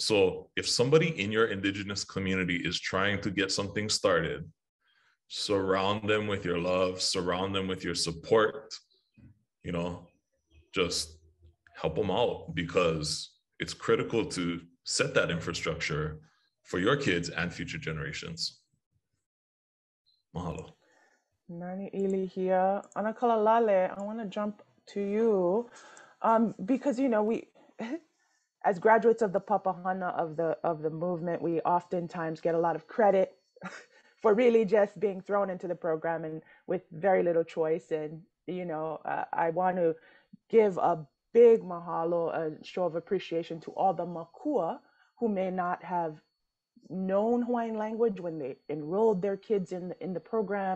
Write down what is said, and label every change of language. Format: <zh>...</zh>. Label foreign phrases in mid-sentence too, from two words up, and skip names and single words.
<en>So if somebody in your Indigenous community is trying to get something started, surround them with your love, surround them with your support, just help them out, because it's critical to set that infrastructure for your kids and future generations. Mahalo. Nani Ilihia. Anakalalale, I want to jump to you because, we, as graduates of the Papahana of the movement, we oftentimes get a lot of credit for really just being thrown into the program and with very little choice. And, I want to give a big mahalo, a show of appreciation to all the makua who may not have known Hawaiian language when they enrolled their kids in the program.</en>